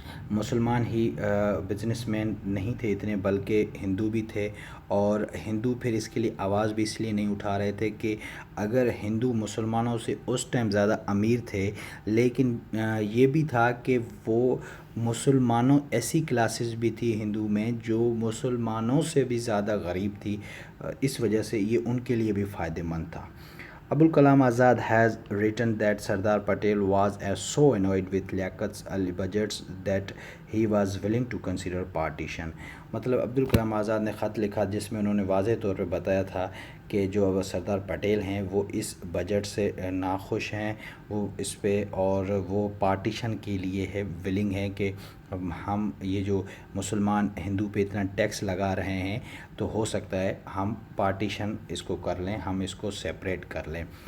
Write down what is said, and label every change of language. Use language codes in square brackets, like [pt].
[ur] مسلمان ہی business man نہیں تھے اتنے بلکہ ہندو بھی تھے، اور ہندو پھر اس کے لیے آواز بھی اس لیے نہیں اٹھا رہے تھے کہ اگر ہندو مسلمانوں سے اس ٹائم زیادہ امیر تھے، لیکن یہ بھی تھا کہ وہ مسلمانوں ایسی کلاسز بھی تھی ہندو میں جو مسلمانوں سے بھی زیادہ غریب تھی، اس وجہ سے یہ ان کے لیے بھی فائدہ مند تھا۔ [en] Abul Azad has written that Sardar Patel was so annoyed with Liaqat Ali's budgets that he was willing to consider partition. [ur] مطلب عبدالکلام آزاد نے خط لکھا جس میں انہوں نے واضح طور پہ بتایا تھا کہ جو سردار پٹیل ہیں وہ اس بجٹ سے ناخوش ہیں، وہ اس پہ، اور وہ پارٹیشن کے لیے ہے ولنگ ہیں کہ ہم یہ جو مسلمان ہندو پہ اتنا ٹیکس لگا رہے ہیں تو ہو سکتا ہے ہم پارٹیشن اس کو کر لیں، ہم اس کو سیپریٹ کر لیں.